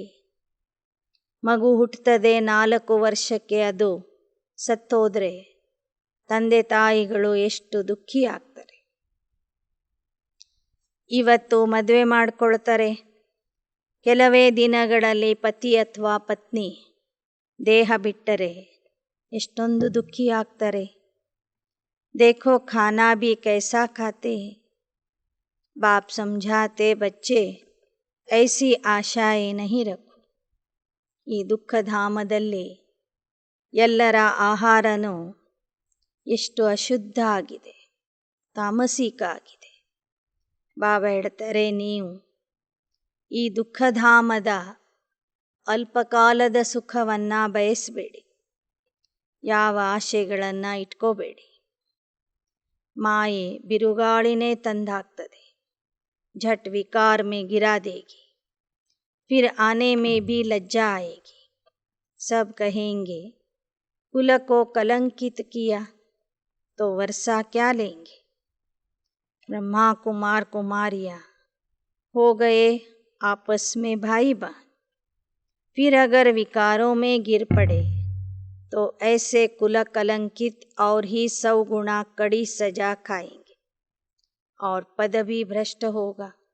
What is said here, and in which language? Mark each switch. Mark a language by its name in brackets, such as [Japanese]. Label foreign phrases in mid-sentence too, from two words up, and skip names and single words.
[Kannada] ಮಗು ಹುಟ್ಟುತ್ತದೆ, 4 ವರ್ಷಕ್ಕೆ ಅದು ಸತ್ತೋದ್ರೆ ತಂದೆ ತಾಯಿಗಳು ಎಷ್ಟು ದುಃಖಿ ಆಗ್ತಾರೆ. ಇವತ್ತು ಮದುವೆ ಮಾಡಿಕೊಳ್ತಾರೆ, ಕೆಲವೇ ದಿನಗಳಲ್ಲಿ ಪತಿ ಅಥವಾ ಪತ್ನಿ ದೇಹ ಬಿಟ್ಟರೆ ಎಷ್ಟೊಂದು ದುಃಖಿ ಆಗ್ತಾರೆ. [Hindi] देखो खाना भी कैसा खाते हैं. बाप समझाते बच्चे ऐसी आशाएं नहीं रखो. [Kannada] ಈ ದುಃಖಧಾಮದಲ್ಲಿ ಎಲ್ಲರ ಆಹಾರನೂ ಎಷ್ಟು ಅಶುದ್ಧ ಆಗಿದೆ, ತಾಮಸಿಕ ಆಗಿದೆ. ಬಾಬಾ ಹೇಳ್ತಾರೆ, ನೀವು ಈ ದುಃಖಧಾಮದ ಅಲ್ಪಕಾಲದ ಸುಖವನ್ನು ಬಯಸಬೇಡಿ, ಯಾವ ಆಶೆಗಳನ್ನು ಇಟ್ಕೋಬೇಡಿ. ಮಾಯೆ ಬಿರುಗಾಳಿನೇ ತಂದಾಕ್ತದೆ, [Hindi] झट विकार में गिरा देगी, फिर आने में भी लज्जा आएगी. सब कहेंगे कुल को कलंकित किया तो वर्षा क्या लेंगे. ब्रह्मा कुमार कुमारियाँ हो गए आपस में भाई बहन, फिर अगर विकारों में गिर पड़े तो ऐसे कुल कलंकित और ही 100 गुना कड़ी सजा खाएंगे और पद भी भ्रष्ट होगा.